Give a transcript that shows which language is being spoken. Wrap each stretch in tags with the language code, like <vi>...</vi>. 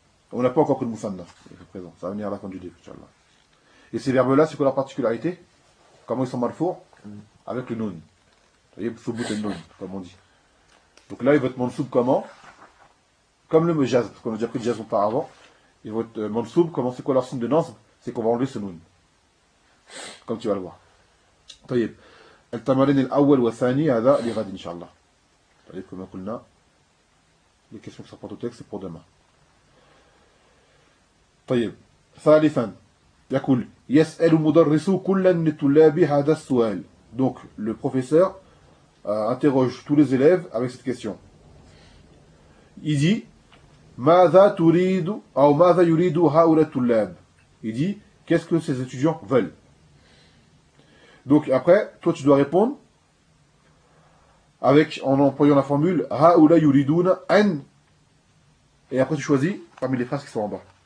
<fr>On n'a pas encore que le musanna présent, ça va venir à la fin du début, inchallah. Et ces verbes là c'est quoi leur particularité, comment ils sont marfour avec le nun, soubout et nun comme on dit. Donc là ils vont être mansoub comment, comme le jazb, parce qu'on a déjà pris le jazb auparavant. Ils vont être mansoub comment, c'est quoi leur signe de nazb, c'est qu'on va enlever ce nun comme tu vas le voir.</fr> <ar>طيب التمرين الاول والثاني هذا لغد ان شاء الله. طيب كما قلنا</ar> <fr>les questions que ça porte au texte c'est pour demain.</fr> <ar>طيب ثالثا يقول يسأل مدرس كل الطلاب هذا السؤال.</ar> <fr>Donc le professeur interroge tous les élèves avec cette question. Il dit</fr> <ar>ماذا تريد او ماذا يريد هؤلاء الطلاب.</ar> <fr>Il dit qu'est-ce que ces étudiants veulent. Donc après toi tu dois répondre avec, en employant la formule</fr> <ar>هؤلاء يريدون ان,</ar> <fr>et après tu choisis parmi les phrases qui sont en bas.</fr>